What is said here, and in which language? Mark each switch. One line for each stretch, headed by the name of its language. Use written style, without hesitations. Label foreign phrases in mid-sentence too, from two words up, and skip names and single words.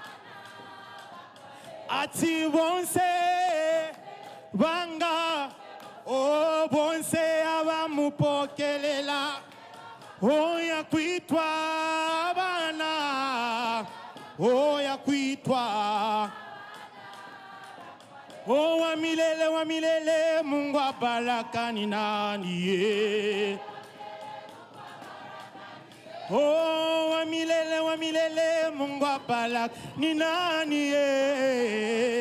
Bemba: Ati bonse banga, oh, bonse abamupokelela, oh, yakwitwa abana, oh, yakwitwa.
Swahili: Oh, wa milele, Mungu wa baraka ni nani ye? Oh, wa milele, Mungu wa baraka ni nani ye?